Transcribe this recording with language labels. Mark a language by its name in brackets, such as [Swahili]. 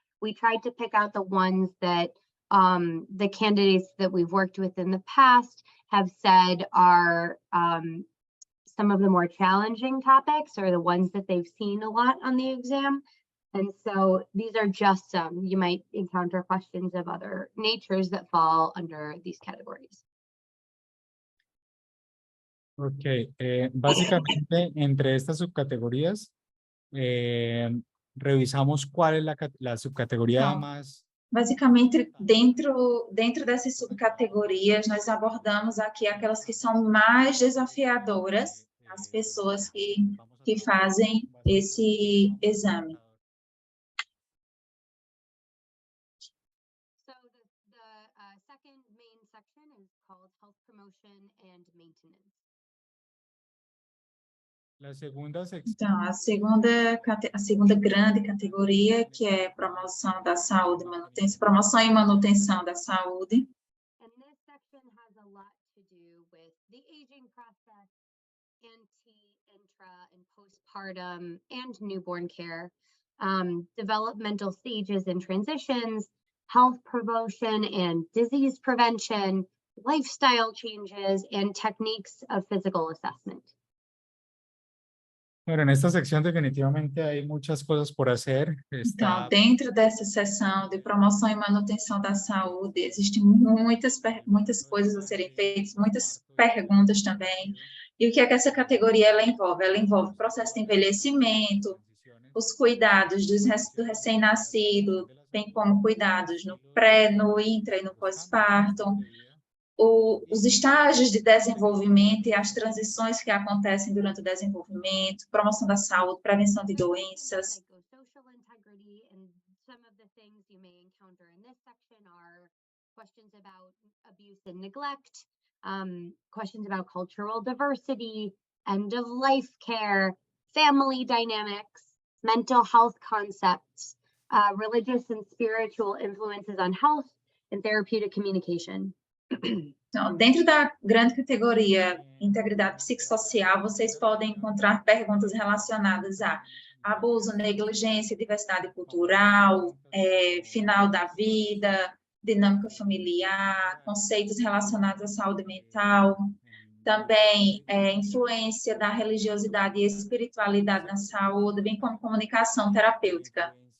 [English] We tried to pick out the ones that the candidates that we've worked with in the past have said are some of the more challenging topics, or the ones that they've seen a lot on the exam. And so these are just some. You might encounter questions of other natures that fall under these categories. [Spanish] Ok, básicamente entre estas subcategorías revisamos cuál es la subcategoría [Portuguese] Não. [Spanish] más. [Portuguese] Basicamente, dentro dessas subcategorias, nós abordamos aqui aquelas que são mais desafiadoras às pessoas que fazem esse exame. [English] So the second main section is called Health Promotion and Maintenance. [Spanish] La segunda sección. [Portuguese] Então, a segunda grande categoria, que é promoção da saúde, promoção e manutenção da saúde. [English] And this section has a lot to do with the aging process, intra, and postpartum, and newborn care, developmental stages and transitions, health promotion and disease prevention, lifestyle changes, and techniques of physical assessment. [Spanish] Bueno, en esta sección definitivamente hay muchas cosas por hacer. [Portuguese] Então, dentro dessa seção de promoção e manutenção da saúde, existem muitas coisas a serem feitas, muitas perguntas também. E o que é que essa categoria ela envolve? Ela envolve o processo de envelhecimento, os cuidados do recém-nascido, bem como cuidados no pré, no intra e no pós-parto, os estágios de desenvolvimento e as transições que acontecem durante o desenvolvimento, promoção da saúde, prevenção de doenças. [English] Psychosocial integrity, and some of the things you may encounter in this section are questions about abuse and neglect, questions about cultural diversity, end-of-life care, family dynamics, mental health concepts, religious and spiritual influences on health, and therapeutic communication. [Portuguese] Então, dentro da grande categoria integridade psicossocial, vocês podem encontrar perguntas relacionadas a abuso, negligência, diversidade cultural, final da vida, dinâmica familiar, conceitos relacionados à saúde mental, também influência da religiosidade e espiritualidade na saúde, bem como comunicação terapêutica.